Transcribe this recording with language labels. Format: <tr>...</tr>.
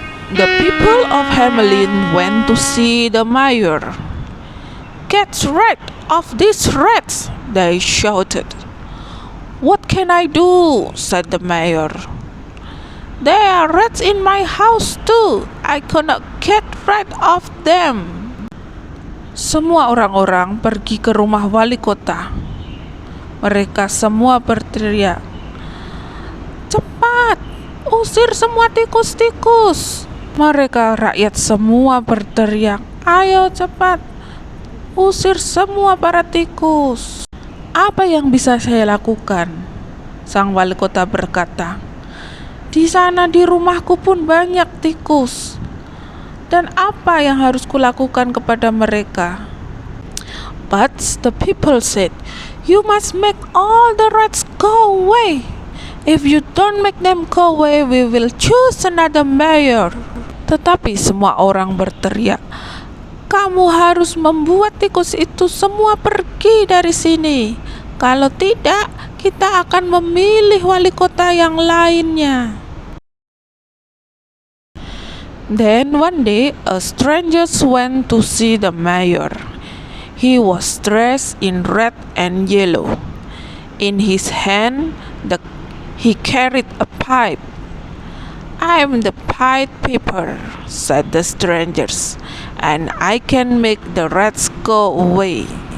<en>The people of Hamelin went to see the mayor. "Get rid of these rats," they shouted. "What can I do?" said the mayor. "There are rats in my house too. I cannot get rid of them."</en> <id>Semua orang-orang pergi ke rumah wali kota. Mereka semua berteriak, "Cepat, usir semua tikus-tikus." Mereka rakyat semua berteriak, "Ayo cepat, usir semua para tikus." "Apa yang bisa saya lakukan?" sang wali kota berkata. "Di sana di rumahku pun banyak tikus. Dan apa yang harus kulakukan kepada mereka?"</id> <en>But the people said, "You must make all the rats go away. If you don't make them go away, we will choose another mayor."</en> <id>Tetapi semua orang berteriak, "Kamu harus membuat tikus itu semua pergi dari sini. Kalau tidak, kita akan memilih wali kota yang lainnya."</id> <en>Then one day, a stranger went to see the mayor. He was dressed in red and yellow. In his hand, he carried a pipe. "I'm the Pied Piper," said the strangers, "and I can make the rats go away."</en>